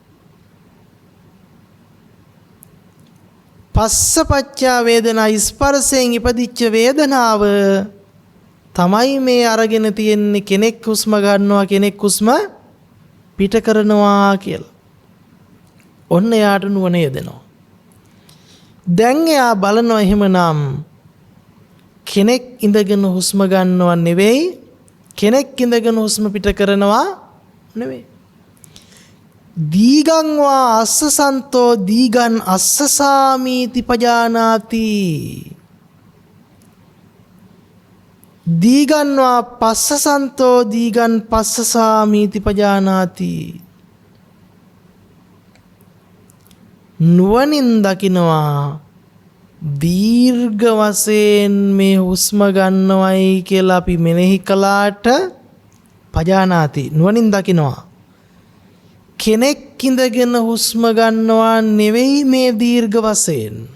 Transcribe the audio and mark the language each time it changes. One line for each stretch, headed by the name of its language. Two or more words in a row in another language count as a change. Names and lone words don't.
Sinhala: පස්සපච්චා වේදනා ස්පර්ශයෙන් ඉපදිච්ච වේදනාව තමයි මේ අරගෙන තියෙන්නේ කෙනෙක් හුස්ම ගන්නවා කෙනෙක් හුස්ම පිට කරනවා කියලා. ඔන්න එයාට නුවණ යෙදෙනවා. දැන් එයා බලනවා එහෙමනම් කෙනෙක් ඉඳගෙන හුස්ම ගන්නවා නෙවෙයි කෙනෙක් ඉඳගෙන හුස්ම පිට කරනවා නෙවෙයි.
Pali: දීගං වා අස්සසන්තෝ දීගං අස්සසාමීති පජානාති. දීගං වා පස්සසන්තෝ දීගං පස්සසාමීති පජානාති.
Sinhala: නුවණින් දකිනවා දීර්ඝ වශයෙන් මේ හුස්ම ගන්නවයි කියලා අපි මෙනෙහි කළාට පජානාති නුවණින් දකිනවා කෙනෙක් ඉඳගෙන හුස්ම ගන්නවා නෙවෙයි මේ දීර්ඝ වශයෙන්.